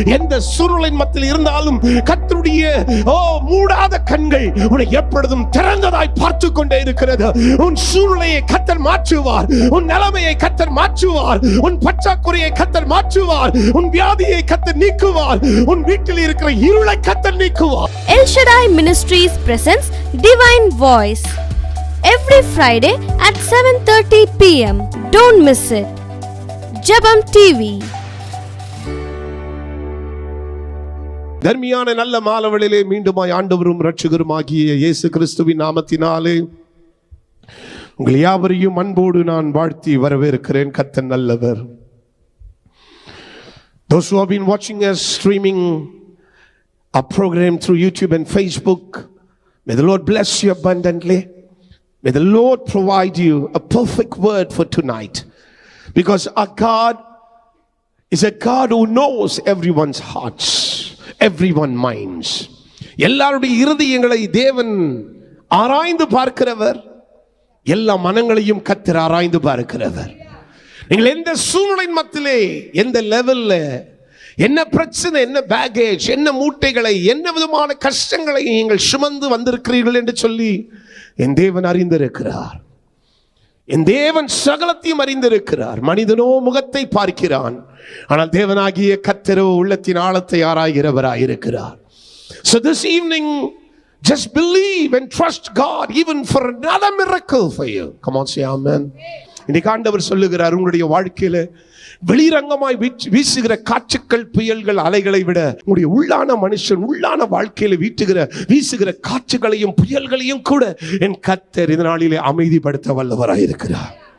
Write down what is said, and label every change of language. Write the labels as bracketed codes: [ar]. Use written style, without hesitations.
[ta] எந்த சூழ்நிலையின் மத்தியில் இருந்தாலும் கர்த்தருடைய மூடாத கண்கள் உன்னை எப்பொழுதும் திறந்ததாய் பார்த்து கொண்டே இருக்கிறது. உன் சூழ்நிலையை கர்த்தர் மாற்றுவார், உன் நிலைமையை கர்த்தர் மாற்றுவார், உன் பற்றாக்குறையை கர்த்தர் மாற்றுவார், உன் வியாதியை கர்த்தர் நீக்குவார், உன் வீட்டில் இருக்கிற இருளை கர்த்தர் நீக்குவார். [en] El Shaddai Ministries presents Divine Voice every Friday at 7:30 p.m. Don't miss it. Jabam TV. [ta] தர்மியான நல்ல மாலவழிலே மீண்டுமாய் ஆண்டவரும் இரட்சகருமாகிய இயேசு கிறிஸ்துவின் நாமத்தினாலே உங்கள் யாவரையும் அன்போடு நான் வாழ்த்தி வரவேற்கிறேன். கர்த்தர் நல்லவர். [en] Those who have been watching us streaming our program through YouTube and Facebook, may the Lord bless you abundantly. May the Lord provide you a perfect word for tonight, because our God is a God who knows everyone's hearts, everyone's minds. [ta] எல்லாருடைய இருதயங்களை தேவன் ஆராய்ந்து பார்க்கிறவர், எல்லா மனங்களையும் கர்த்தர் ஆராய்ந்து பார்க்கிறவர். நீங்கள் எந்த சூழ்நிலையின் மத்தியிலே, எந்த லெவல்ல, என்ன பிரச்சனை, என்ன பேகேஜ், என்ன மூட்டைகளை, என்ன விதமான கஷ்டங்களை நீங்கள் சுமந்து வந்திருக்கிறீர்கள் என்று சொல்லி என் தேவன் அறிந்திருக்கிறார். என் தேவன் சகலத்தையும் அறிந்திருக்கிறார். மனிதனோ முகத்தை பார்க்கிறான், ஆனால் தேவனாகிய கர்த்தரோ உள்ளத்தின் ஆழத்தை ஆராய்கிறவராயிருக்கிறார். [en] So this evening, just believe and trust God even for another miracle for you. Come on, say amen. [ta] இன்னைக்கு ஆண்டவர் சொல்லுகிறார், உங்களுடைய வாழ்க்கையில வெளிரங்கமாய் வீசுகிற காற்றுக்கள், புயல்கள், அலைகளை விட உங்களுடைய உள்ளான மனுஷன், உள்ளான வாழ்க்கையில வீசுகிற காற்றுகளையும் புயல்களையும் கூட என் கர்த்தர் இந்த நாளிலே அமைதிப்படுத்த வல்லவராய் இருக்கிறார்.